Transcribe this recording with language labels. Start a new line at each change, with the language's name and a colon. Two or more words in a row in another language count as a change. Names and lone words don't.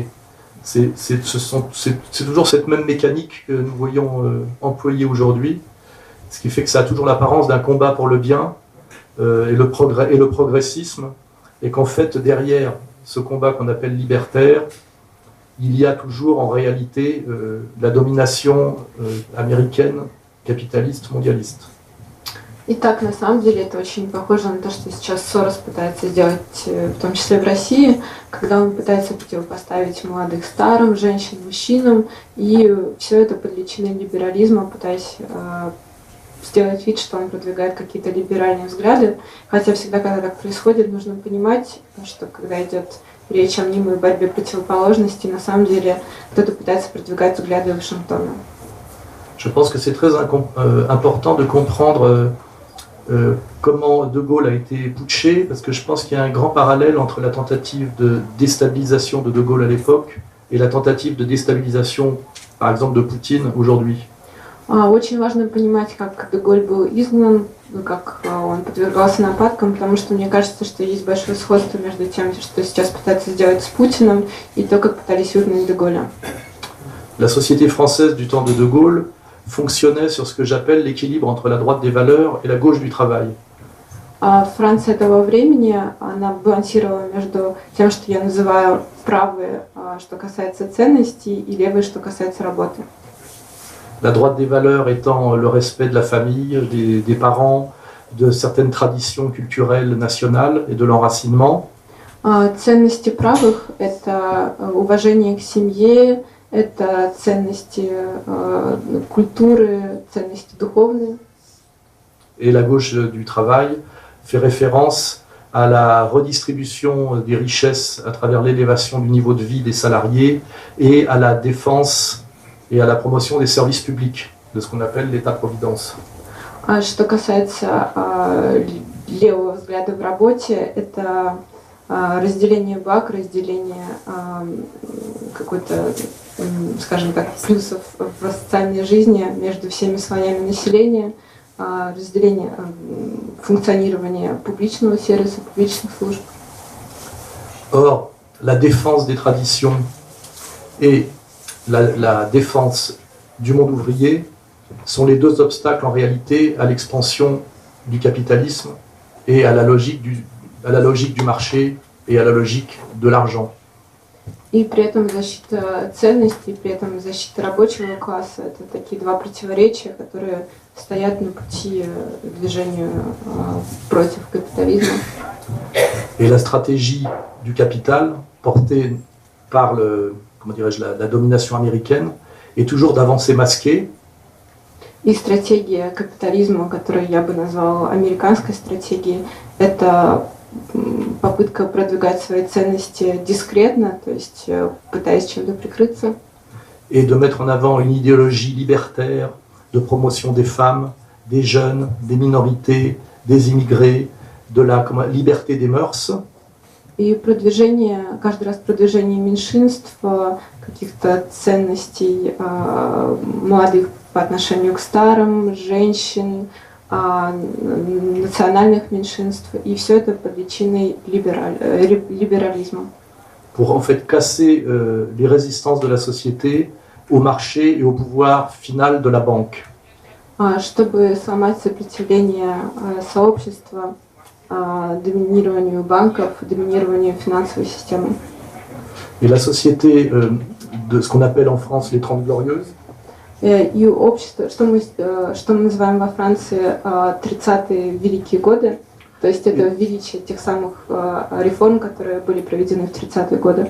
French: C'est toujours cette même mécanique que nous voyons employée aujourd'hui, ce qui fait que ça a toujours l'apparence d'un combat pour le bien et le progressisme, et qu'en fait derrière ce combat qu'on appelle libertaire, il y a toujours en réalité la domination américaine, capitaliste, mondialiste.
Russian: Итак, на самом деле это очень похоже на то, что сейчас Сорос пытается сделать, в том числе в России, когда он пытается противопоставить молодых старым, женщин мужчинам, и все это под личиной либерализма, пытаясь сделать вид, что он продвигает какие-то либеральные взгляды. Хотя всегда, когда так происходит, нужно понимать, что когда идет речь о мнимой борьбе противоположностей, на самом деле кто-то пытается продвигать взгляды Вашингтона.
French: Je pense que c'est très important de comprendre comment De Gaulle a été putché, parce que je pense qu'il y a un grand parallèle entre la tentative de déstabilisation de Gaulle à l'époque et la tentative de déstabilisation, par exemple, de Poutine aujourd'hui.
Russian: Очень важно понимать, как Де Голль был изгнан, как он подвергался нападкам, потому что мне кажется, что есть большое сходство между тем, что сейчас пытаются сделать с Путиным, и то, как пытались выгнать Де Голля.
French: La société française du temps de De Gaulle fonctionnait sur ce que j'appelle l'équilibre entre la droite des valeurs et la gauche du travail.
Russian: Франция этого времени, она балансировала между тем, что я называю правой, что касается ценностей, и левой, что касается работы.
French: La droite des valeurs étant le respect de la famille, des parents, de certaines traditions culturelles nationales et de l'enracinement.
Russian: Ценности правых – это уважение к семье, это ценности культуры, ценности духовные.
French: Et la gauche du travail fait référence à la redistribution des richesses à travers l'élévation du niveau de vie des salariés et à la défense et à la promotion des services publics, de ce qu'on appelle l'État-providence.
Russian: Что касается левого взгляда в работе, это разделение благ, разделение какой-то, скажем так, плюсов в социальной жизни между всеми слоями населения, разделение функционирования публичного сервиса, публичных служб.
French: Or, la défense des traditions et la défense du monde ouvrier sont les deux obstacles en réalité à l'expansion du capitalisme et à la logique du marché et à la logique de l'argent.
Russian: И при этом защита ценностей, при этом защита рабочего класса — это такие два противоречия, которые стоят на пути движению против капитализма.
French: Et la stratégie du capital, portée par la domination américaine, est toujours d'avancer masqué.
Russian: И стратегия капитализма, которую я бы назвала американской стратегией, это попытка продвигать свои ценности дискретно, то есть пытаясь чем-то прикрыться.
French: Et de mettre en avant une idéologie libertaire de promotion des femmes, des jeunes, des minorités, des immigrés, de la liberté des mœurs.
Russian: И продвижение, каждый раз продвижение меньшинств, каких-то ценностей молодых по отношению к старым, женщин, национальных меньшинств, и все это под личиной либерализма.
French: Pour en fait casser les résistances de la société au marché et au pouvoir final de la banque.
Russian: Чтобы slомать сопротивление сообщества доминированию банков, доминированию финансовой системы.
French: Et la société de ce qu'on appelle en France les 30 Glorieuses.
Russian: И общество, что мы называем во Франции 30-е великие годы, то есть это величие тех самых реформ, которые были проведены в 30-е годы.